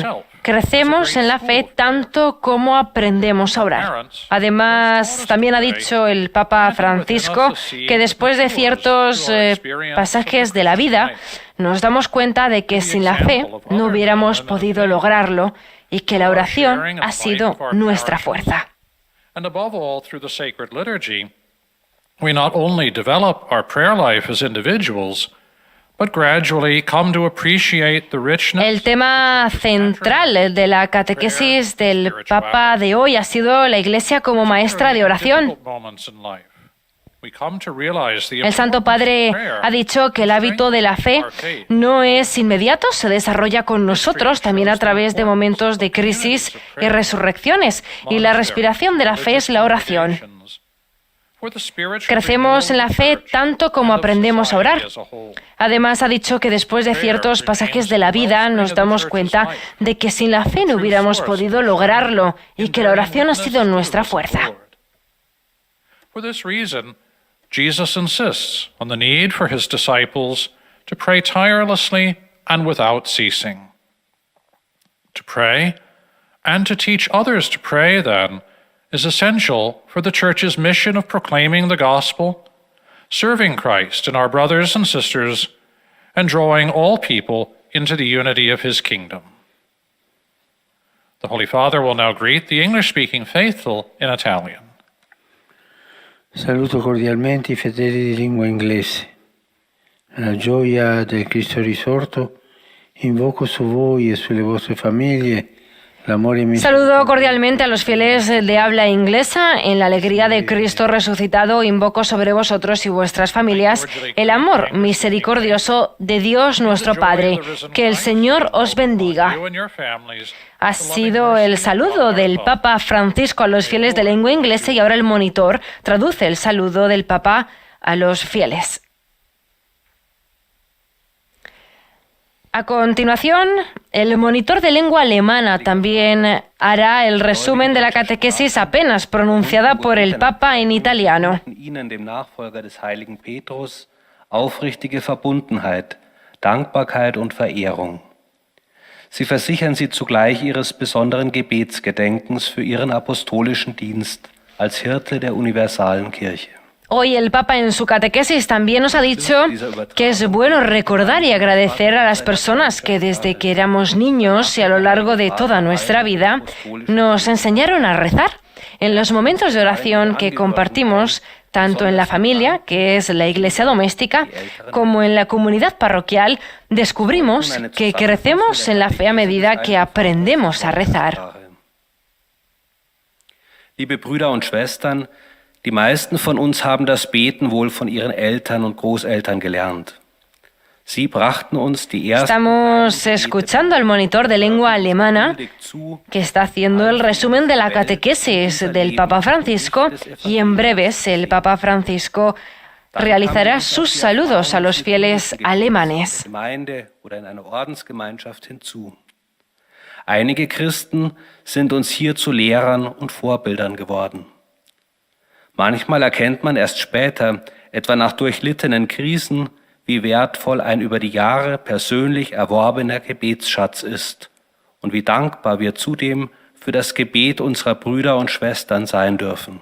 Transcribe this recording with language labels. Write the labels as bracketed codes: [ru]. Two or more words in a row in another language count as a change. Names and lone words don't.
[es] Crecemos en la fe tanto como aprendemos a orar. Además, también ha dicho el Papa Francisco que después de ciertos pasajes de la vida nos damos cuenta de que sin la fe no hubiéramos podido lograrlo y que la oración ha sido nuestra fuerza. [en] We not only develop our prayer life as individuals, but gradually come to appreciate the richness. [es] El tema central de la catequesis del Papa de hoy ha sido la Iglesia como maestra de oración. El Santo Padre ha dicho que el hábito de la fe no es inmediato, se desarrolla con nosotros también a través de momentos de crisis y resurrecciones, y la respiración de la fe es la oración. Crecemos en la fe tanto como aprendemos a orar. Además, ha dicho que después de ciertos pasajes de la vida nos damos cuenta de que sin la fe no hubiéramos podido lograrlo y que la oración ha sido nuestra fuerza. [en] For this reason, Jesus insists on the need for his disciples to pray tirelessly and without ceasing. To pray and to teach others to pray, then, is essential for the Church's mission of proclaiming the gospel, serving Christ and our brothers and sisters, and drawing all people into the unity of his kingdom. The Holy Father will now greet the English-speaking faithful in Italian. [it] Saluto cordialmente I fedeli di lingua inglese. Nella gioia del Cristo risorto, invoco su voi e sulle vostre famiglie. [es] Saludo cordialmente a los fieles de habla inglesa. En la alegría de Cristo resucitado, invoco sobre vosotros y vuestras familias el amor misericordioso de Dios nuestro Padre. Que el Señor os bendiga. Ha sido el saludo del Papa Francisco a los fieles de lengua inglesa y ahora el monitor traduce el saludo del Papa a los fieles. A continuación, el monitor de lengua alemana también hará el resumen de la catequesis apenas pronunciada por el Papa en italiano. [de] Ihnen, dem Nachfolger des heiligen Petrus, aufrichtige Verbundenheit, Dankbarkeit und Verehrung. Sie versichern sie zugleich ihres besonderen Gebetsgedenkens für ihren apostolischen Dienst als Hirte der universalen Kirche. [es] Hoy el Papa en su catequesis también nos ha dicho que es bueno recordar y agradecer a las personas que desde que éramos niños y a lo largo de toda nuestra vida nos enseñaron a rezar. En los momentos de oración que compartimos, tanto en la familia, que es la iglesia doméstica, como en la comunidad parroquial, descubrimos que crecemos en la fe a medida que aprendemos a rezar. [de] Liebe Brüder und Schwestern, die meisten von uns haben das Beten wohl von ihren Eltern und Großeltern gelernt. Sie brachten uns die ersten. [es] Estamos escuchando al monitor de lengua alemana que está haciendo el resumen de la catequesis del Papa Francisco y en breves el Papa Francisco realizará sus saludos a los fieles alemanes. [de] Gemeinde oder in einer Ordensgemeinschaft hinzu. Einige Christen sind uns hier zu Lehrern und Vorbildern geworden. Manchmal erkennt man erst später, etwa nach durchlittenen Krisen, wie wertvoll ein über die Jahre persönlich erworbener Gebetsschatz ist und wie dankbar wir zudem für das Gebet unserer Brüder und Schwestern sein dürfen.